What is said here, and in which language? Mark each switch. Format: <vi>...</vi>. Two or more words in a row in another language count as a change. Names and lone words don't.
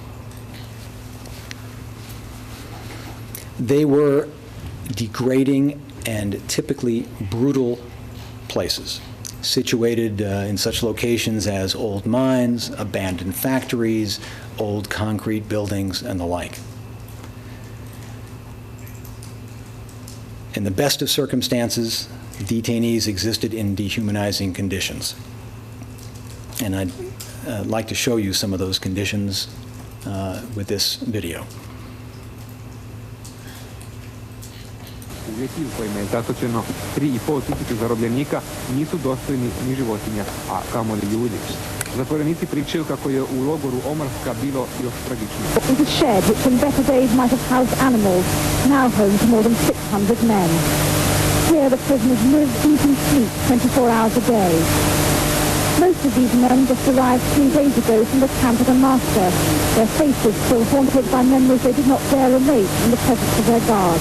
<en>They were degrading and typically brutal places, situated in such locations as old mines, abandoned factories, old concrete buildings, and the like. In the best of circumstances, detainees existed in dehumanizing conditions. And I'd like to show you some of those conditions with this video.</en> <hr>Uvjeti u kojima je zatočeno 3.500 zarobljenika nisu dostojni ni životinja, a kamoli ljudi. Zatvorenici pričaju kako je u logoru Omarska bilo još tragičnije.</hr> <en>It was a shed which in better days might have housed animals, now home to more than 600 men. Here the prisoners live, eat and sleep 24 hours a day. Most of these men just arrived 3 days ago from the camp of the master, their faces still haunted by memories they did not dare relate in the presence of their guards.</en>